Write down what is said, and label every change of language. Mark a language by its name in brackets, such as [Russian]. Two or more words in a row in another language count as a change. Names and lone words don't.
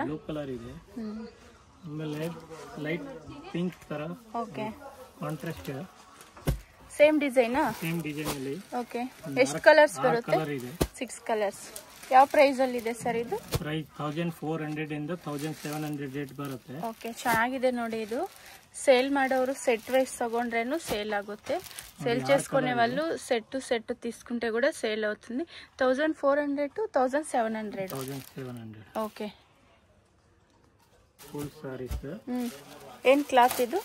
[English] blue colour [Kannada] ಇದೆ. ಆಮೇಲೆ [English] light pink [Kannada] ತರ. ಓಕೆ, ಕಾಂಟ್ರಾಸ್ಟ್ ಇದೆ. [English] same design? same design ಅಲ್ಲಿ. [Kannada] ಓಕೆ, ಎಷ್ಟು ಕಲರ್ಸ್ ಬರುತ್ತೆ? ಕಲರ್ ಇದೆ. 6 ಕಲರ್ಸ್. ಯಾವ ಪ್ರೈಸ್ ಅಲ್ಲಿ ಇದೆ ಸರ್ ಇದು? ಪ್ರೈಸ್ 1400 ಇಂದ 1700 ರೇಟ್ ಬರುತ್ತೆ. ಓಕೆ, ಚೆನ್ನಾಗಿದೆ ನೋಡಿ. ಇದು సేల్ ಮಾಡೋರು [English] set wise [Kannada] ತಗೊಂಡ್ರೇನು ಸೇಲ್ ಆಗುತ್ತೆ. [Telugu] సేల్ చేసుకునే వాళ్ళు [English] set to set [Telugu] తీసుకుంటే కూడా సేల్ అవుతుంది. [English] 1400 to 1700. ఓకే, full sarees. [Telugu] ఏం క్లాత్ ఇది?